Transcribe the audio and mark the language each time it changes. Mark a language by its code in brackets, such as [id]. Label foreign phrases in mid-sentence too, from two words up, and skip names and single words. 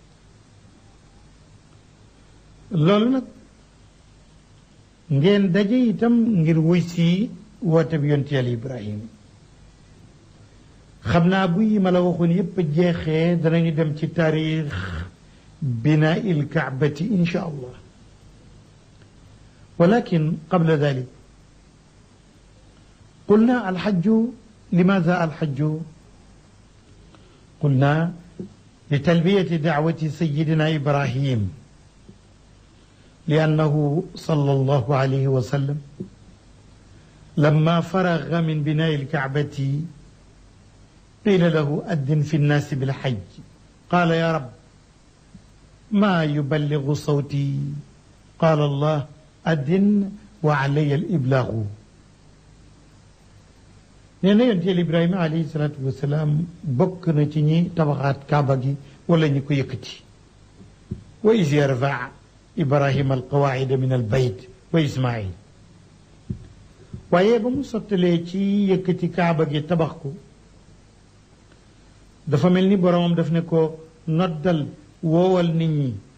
[wo] loolu nag ngeen daje itam ngir wuy si woote bi yonent Yàlla Ibrahim xam naa bu yi ma la waxoon yépp jeexee danañu dem ci [ar] تاريخ بناء الكعبة إن شاء الله ولكن قبل ذلك قلنا الحج لماذا الحج قلنا لتلبية دعوة سيدنا إبراهيم لأنه صلى الله عليه وسلم لما فرغ من بناء الكعبة قيل له أذن في الناس بالحج قال يا رب ما يبلغ صوتي قال الله أذن وعلي الإبلاغ [wo] nee na yonent Yàlla Ibrahima [ar] عليه الصلاة والسلام [wo] bokk na ci ñi tabaxaat kaaba gi wala ñi ko yëkkati [ar] وإذ يرفع إبراهيم القواعد من البيت وإسماعيل [wo] waaye ba mu sottalee ci yëkkati kaaba gi tabax ko dafa mel ni boromam daf ne ko noddal woowal nit ñi